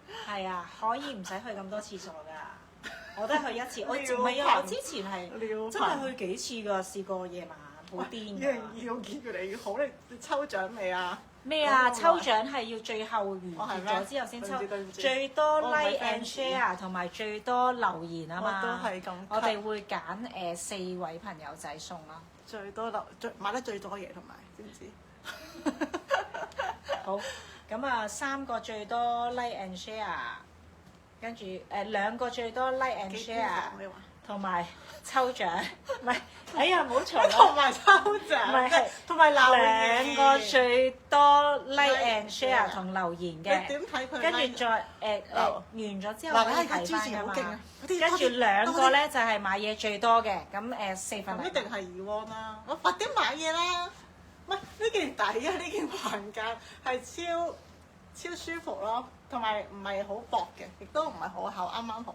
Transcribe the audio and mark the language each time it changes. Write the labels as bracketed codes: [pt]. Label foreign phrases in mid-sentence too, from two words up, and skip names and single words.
[yue] 係啊，可以唔使去咁多廁所㗎。我都係去一次，我唔尿係啊，頻我之前係尿真係去幾次㗎，試過夜晚好癲㗎。要見越嚟越好，你抽獎未啊？咩啊？嗰個抽獎係要最後完結哦係咩咗之後先抽對唔，住最多我唔係 [en] like and [yue] fans share 同埋最多留言啊嘛。我都係咁我哋會揀4位朋友仔送啦。最多買得最多嘢同埋，知唔知？好，咁啊3個最多 [en] like and share， [yue] 跟住2個最多 [en] like and [yue] 幾 share，你話同埋抽獎，唔係，哎呀唔好嘈啦。同埋抽唔獎，係係同埋留言 2個最多 like Like [en] and share [yue] share 同留言你嘅，點睇佢？跟住再完咗之後嗱，可以而家睇翻㗎支持好勁啊嘛。！跟跟住2個咧就係買嘢最多嘅，咁4份禮物。咁一定係Ewan啦！我快啲買嘢啦！唔係呢件抵啊！呢件橫架係超舒服咯，同埋唔係好薄嘅，亦都唔係好厚，啱啱好。